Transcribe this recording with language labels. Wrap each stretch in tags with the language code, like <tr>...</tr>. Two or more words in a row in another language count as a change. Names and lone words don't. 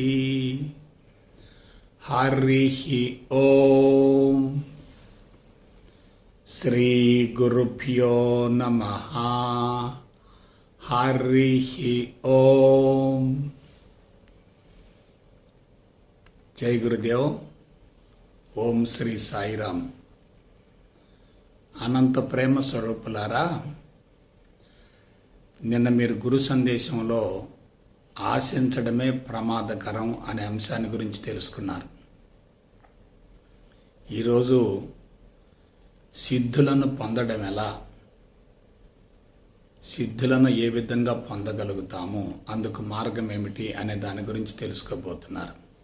<sa>हरिः ओम। श्री गुरुभ्यो नमः। हरिः ओम। जय गुरुदेव। ఓం శ్రీ సాయిరామ్।</sa> <te>అనంత ప్రేమ స్వరూపులారా, నిన్న మీరు గురు సందేశంలో ఆశించడమే ప్రమాదకరం అనే అంశాన్ని గురించి తెలుసుకున్నారు. ఈరోజు సిద్ధులను పొందడం ఎలా, సిద్ధులను ఏ విధంగా పొందగలుగుతాము, అందుకు మార్గం ఏమిటి అనే దాని గురించి తెలుసుకోబోతున్నారు.</te>